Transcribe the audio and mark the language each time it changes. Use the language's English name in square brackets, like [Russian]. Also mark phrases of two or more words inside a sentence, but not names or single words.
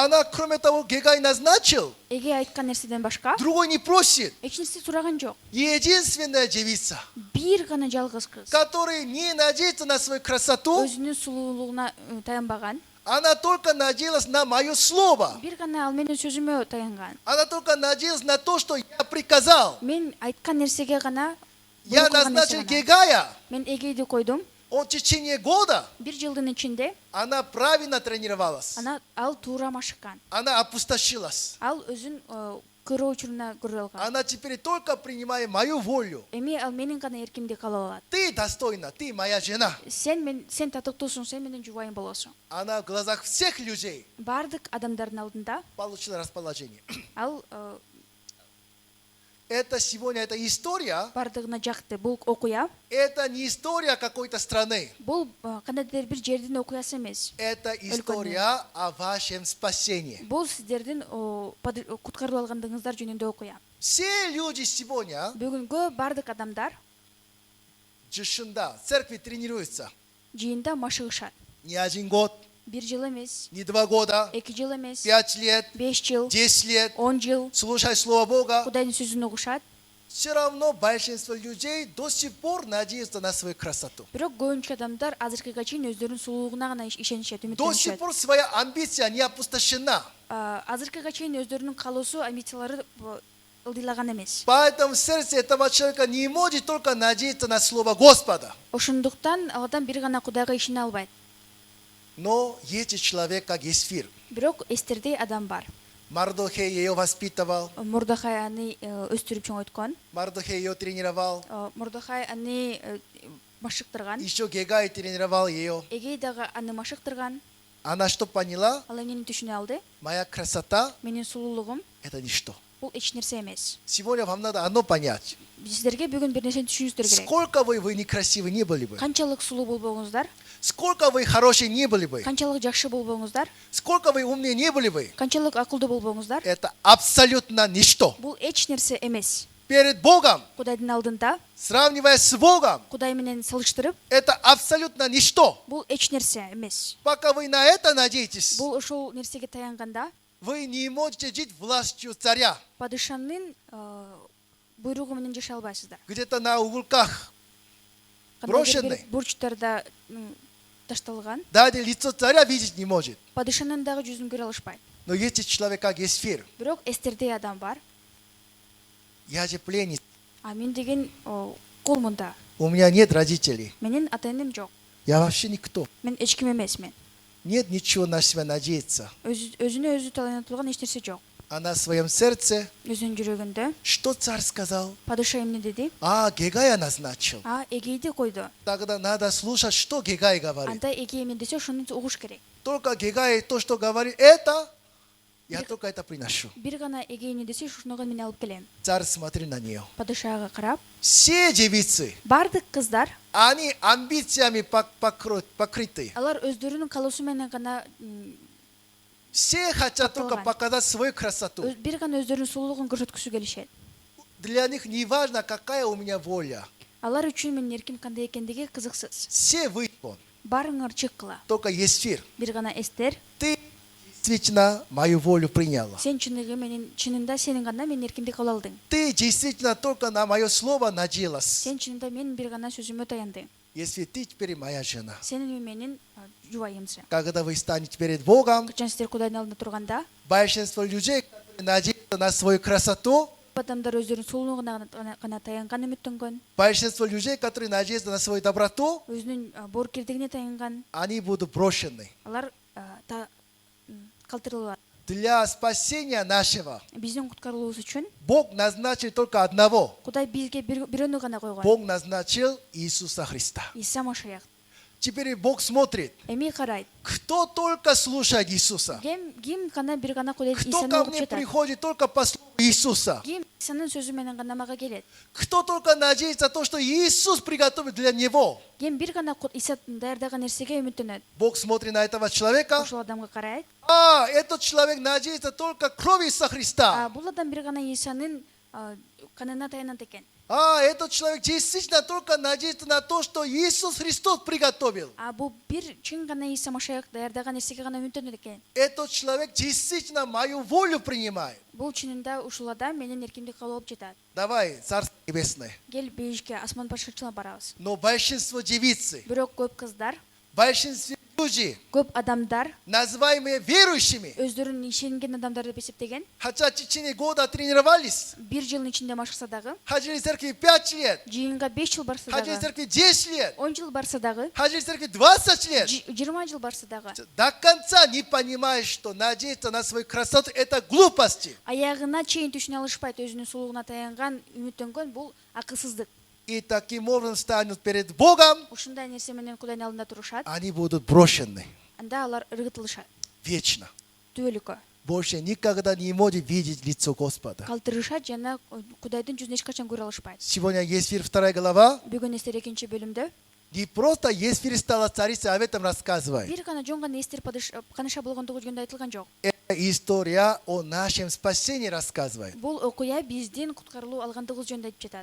[Russian] Она, кроме того, Гегай назначил, [Kyrgyz] Эге айткан нерседен башка [Russian] другой не просит. [Kyrgyz] эч нерсе сураган жок. [Russian] Единственная девица, [Kyrgyz] Бир гана жалгыз кыз. [Russian] которая не надеется на свою красоту, [Kyrgyz] Өзүнүн сулуулугуна таянбаган. [Russian] она только надеялась на мое слово. [Kyrgyz] Бир гана ал менин сөзүмө таянган. [Russian] Она только надеялась на то, что я приказал. [Kyrgyz] Мен айткан нерсеге гана [Russian] Я [Kyrgyz] буйрук кылган [Russian] назначил [Kyrgyz] нерсе гана. [Russian] Гегая. [Kyrgyz] Мен эгейди койдум. [Russian] Он в течение года, [Kyrgyz] Бир жылдын ичинде [Russian] она правильно тренировалась. [Kyrgyz] ал туура машыккан. [Russian] Она опустошилась. [Kyrgyz] Ал өзүн көрүү учуруна көрө алган. [Russian] Она теперь только принимает мою волю. [Kyrgyz] Эми ал менин гана эркимди кала алат. [Russian] Ты достойна, ты моя жена. [Kyrgyz] Сен татыктуусуң, сен менин жубайым болосуң. [Russian] Она в глазах всех людей [Kyrgyz] Бардык адамдардын алдында [Russian] получила расположение. [Kyrgyz] ал [Russian] Это сегодня, эта история, [Kyrgyz] бардыгына жакты. Бул окуя, [Russian] это не история какой-то страны. [Kyrgyz] бул кандайдыр бир жердин окуясы эмес. [Russian] Это история о вашем спасении. [Kyrgyz] Бул сиздердин куткарылып алгандыгыңыздар жөнүндө окуя. [Russian] Все люди сегодня [Kyrgyz] Бүгүнгө бардык адамдар Джишунда, [Russian] в церкви тренируются. [Kyrgyz] жыйында машыгышат. [Russian] Не 1 год, [Kyrgyz] Бир жыл эмес, [Russian] не 2 года, [Kyrgyz] 2 жыл эмес, [Russian] 5 лет, [Kyrgyz] 5 жыл, [Russian] 10 лет. [Kyrgyz] 10 жыл [Russian] Слушай Слово Бога. [Kyrgyz] Кудайдын сөзүн угушат. [Russian] Все равно большинство людей до сих пор надеются на свою красоту. [Kyrgyz] Бирок көбүнчө адамдар азыркыга чейин өздөрүнүн сулуулугуна гана ишенишет, [Russian] До сих [Kyrgyz] үмүттөнүшөт. [Russian] пор своя амбиция не опустошена. [Kyrgyz] Азыркыга чейин өздөрүнүн каалоосу, амбициялары ылдыйлаган эмес. [Russian] Поэтому в сердце этого человека не может только надеяться на Слово Господа. [Kyrgyz] Ошондуктан ал адам бир гана Кудайга ишене албайт. [Russian] Но есть человек, как Есфир. [Kyrgyz] Бирок эстердей адам бар. [Russian] Мардохей ее воспитывал, [Kyrgyz] Мордохай аны өстүрүп чоңойткон. [Russian] Мардохей ее тренировал, [Kyrgyz] Мордохай аны машыктырган. [Russian] еще Гегай тренировал ее. [Kyrgyz] Эгей дагы аны машыктырган. [Russian] Она что поняла? [Kyrgyz] Ал эмнени түшүнө алды? [Russian] Моя красота [Kyrgyz] Менин сулуулугум [Russian] – это ничто. [Kyrgyz] бул эч нерсе эмес. [Russian] Сегодня вам надо одно понять. [Kyrgyz] Сиздерге бүгүн бир нерсени түшүнүңүздөр керек. [Russian] Сколько вы некрасивы не были бы, [Kyrgyz] Канчалык сулуу болбоңуздар, [Russian] сколько вы хорошие не были бы, [Kyrgyz] канчалык жакшы болбоңуздар, [Russian] сколько вы умные не были бы, [Kyrgyz] канчалык акылдуу болбоңуздар, [Russian] это абсолютно ничто. [Kyrgyz] бул эч нерсе эмес. [Russian] Перед Богом, [Kyrgyz] Кудайдын алдында, [Russian] сравнивая с Богом, [Kyrgyz] Кудай менен салыштырып, [Russian] это абсолютно ничто. [Kyrgyz] бул эч нерсе эмес. [Russian] Пока вы на это надеетесь, [Kyrgyz] Бул ошол нерсеге таянганда, [Russian] вы не можете жить властью царя. [Kyrgyz] падышанын буйругу менен жашай албайсыздар. [Russian] Где-то на уголках, брошенный. [Kyrgyz] Бурчтарда ташталган, [Russian] Даже лицо царя видеть не может. [Kyrgyz] падышанын дагы жүзүн көрө алышпайт. [Russian] Но есть человек, как Есфир. [Kyrgyz] Бирок эстердей адам бар. [Russian] Я же пленница. [Kyrgyz] Мен деген кол мында. [Russian] У меня нет родителей. [Kyrgyz] Менин ата-энем жок. [Russian] Я вообще никто. [Kyrgyz] Мен эч ким эмесмин. [Russian] Нет ничего на себя надеяться. [Kyrgyz] Өзүнө өзү таланат турган эч нерсе жок. [Russian] Она в своем сердце, [Kyrgyz] Өзүнүн жүрөгүндө [Russian] что царь сказал? [Kyrgyz] падыша эмне деди? [Russian] Гегая назначил. [Kyrgyz] Эгейди койду. [Russian] Тогда надо слушать, что Гегай говорит. [Kyrgyz] Анда эге эмне десе ошону угуш керек. [Russian] Только Гегай то, что говорит, это, я только это приношу. [Kyrgyz] Бир гана эге эмне десе ошоного мен алып келем. [Russian] Царь смотрел на нее. [Kyrgyz] Падышага карап, [Russian] Все девицы, [Kyrgyz] бардык кыздар, [Russian] они амбициями покрыты. [Kyrgyz] алар өздөрүнүн каалоосу менен гана [Russian] Все хотят только Покрывать. показать свою красоту. [Kyrgyz] бир гана өздөрүнүн сулуулугун көрсөткүсү келишет. [Russian] Для них не важно, какая у меня воля. [Kyrgyz] Алар үчүн менин эрким кандай экендиги кызыксыз. [Russian] Все выйдут. [Kyrgyz] Барыңар чыккыла. [Russian] Только Есфир. [Kyrgyz] Бир гана эстер, [Russian] Ты действительно мою волю приняла. [Kyrgyz] сен чынында сенин гана менин эркимди кабыл алдың. [Russian] Ты действительно только на мое слово надеялась. [Kyrgyz] Сен чынында менин бир гана сөзүмө таяндың. [Russian] Если ты теперь моя жена. [Kyrgyz] Сенин менин жубайымсың. [Russian] Когда вы станете перед Богом, [Kyrgyz] Качан сиздер Кудайдын алдында турганда, [Russian] большинство людей, которые надеются на свою красоту, [Kyrgyz] адамдар өздөрүнүн сулуулугуна гана таянган, үмүттөнгөн, [Russian] большинство людей, которые надеются на свою доброту, [Kyrgyz] өзүнүн боорукердигине таянган, [Russian] они будут брошены. [Kyrgyz] алар калтырылат. [Russian] Для спасения нашего [Kyrgyz] Биздин куткарылуубуз үчүн [Russian] Бог назначил только одного. [Kyrgyz] Кудай бизге бирөөнү гана койгон. [Russian] Бог назначил Иисуса Христа. [Kyrgyz] Иса Машаяк. [Russian] Теперь Бог смотрит, [Kyrgyz] Эми карайт. [Russian] кто только слушает Иисуса, [Kyrgyz] Ким гана бир гана Кудайдын [Russian] кто [Kyrgyz] Исаны [Russian] ко [Kyrgyz] угуп [Russian] мне [Kyrgyz] жатат. [Russian] приходит только по слову Иисуса, [Kyrgyz] Ким Исанын сөзү менен гана мага келет. [Russian] кто только надеется на то, что Иисус приготовит для него. [Kyrgyz] Ким бир гана Иса даярдаган нерсеге үмүттөнөт. [Russian] Бог смотрит на этого человека. [Kyrgyz] Ошол адамга карайт. [Russian] Этот человек надеется только крови Иисуса Христа. [Kyrgyz] Бул адам бир гана Исанын канына таянат экен. [Russian] Этот человек действительно только надеется на то, что Иисус Христос приготовил. [Kyrgyz] Бул бир чын гана Иса Машаяк даярдаган нерсеге гана үмүттөнөт экен. [Russian] Этот человек действительно мою волю принимает. [Kyrgyz] Бул чынында ушул адам менин эркимдик кабыл алып жатат. [Russian] Давай, Царство Небесное. [Kyrgyz] Кел бейишке асман башкачылыгына барабыз. [Russian] Но большинство девицы, [Kyrgyz] Бирок көп кыздар, [Russian] большинство люди, [Kyrgyz] көп адамдар [Russian] называемые верующими, [Kyrgyz] өздөрүн ишенген адамдар деп эсептеген. [Russian] хотя в течение года тренировались, [Kyrgyz] Бир жылдын ичинде машыкса дагы, [Russian] ходили в церкви 5 лет, [Kyrgyz] жыйынга 5 жыл барса [Russian] ходили в [Kyrgyz] дагы, [Russian] церкви 10 лет, [Kyrgyz] 10 жыл барса дагы, [Russian] ходили в церкви 20 лет. [Kyrgyz] 20 жыл барса дагы, [Russian] До конца не понимаешь, что надеяться на свою красоту – это глупости. [Kyrgyz] аягына чейин түшүнө алышпайт, өзүнүн сулуугуна таянган, үмүттөнгөн бул акылсыздык. [Russian] И таким образом станут перед Богом, [Kyrgyz] Ушундай нерсе менен Кудайдын алдында турушат, [Russian] они будут брошены [Kyrgyz] анда алар ыргытылышат. [Russian] вечно. [Kyrgyz] Түбөлүккө [Russian] Больше никогда не может видеть лицо Господа. [Kyrgyz] калтырышат жана Кудайдын жүзүн эч качан көрө алышпайт. [Russian] Сегодня Есфир 2 глава. [Kyrgyz] Бүгүн эстер 2 бөлүмдө [Russian] Не просто Есфир стала царицей, об этом рассказывает. [Kyrgyz] бир гана жон гана эстер каныша болгондугу жөнүндө айтылган жок. [Russian] Эта история о нашем спасении рассказывает. [Kyrgyz] Бул окуя биздин куткарылуу алгандыгыбыз жөнүндө айтып жатат.